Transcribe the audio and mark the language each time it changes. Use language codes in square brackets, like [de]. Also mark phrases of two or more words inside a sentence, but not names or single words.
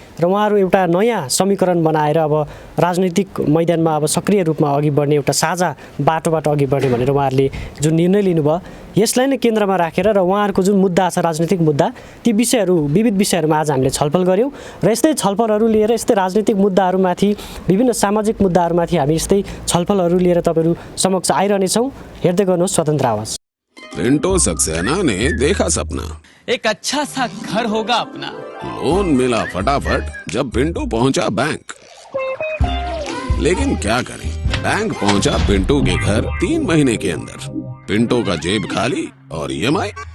[ne] र उहाँहरू एउटा नयाँ समीकरण बनाएर अब राजनैतिक मैदानमा अब सक्रिय रूपमा अघि बढ्ने एउटा साझा बाटोबाट अघि बढ्ने भनेर उहाँहरूले जुन निर्णय लिनुभयो, यसलाई नै केन्द्रमा राखेर र उहाँहरूको जुन मुद्दा छ राजनैतिक मुद्दा, ती विषयहरू विविध विषयहरूमा आज हामीले छलफल गऱ्यौँ र यस्तै छलफलहरू लिएर यस्तै राजनैतिक मुद्दाहरूमाथि विभिन्न सामाजिक मुद्दाहरूमाथि हामी यस्तै छलफलहरू लिएर तपाईँहरू समक्ष आइरहनेछौँ। हेर्दै गर्नुहोस् स्वतन्त्र आवाज। [hi] पिंटो सक्सेना ने देखा सपना, एक अच्छा सा घर होगा अपना। लोन मिला फटाफट जब पिंटू पहुंचा बैंक। लेकिन क्या करें, बैंक पहुंचा पिंटू के घर 3 महीने के अंदर। पिंटू का जेब खाली और EMI।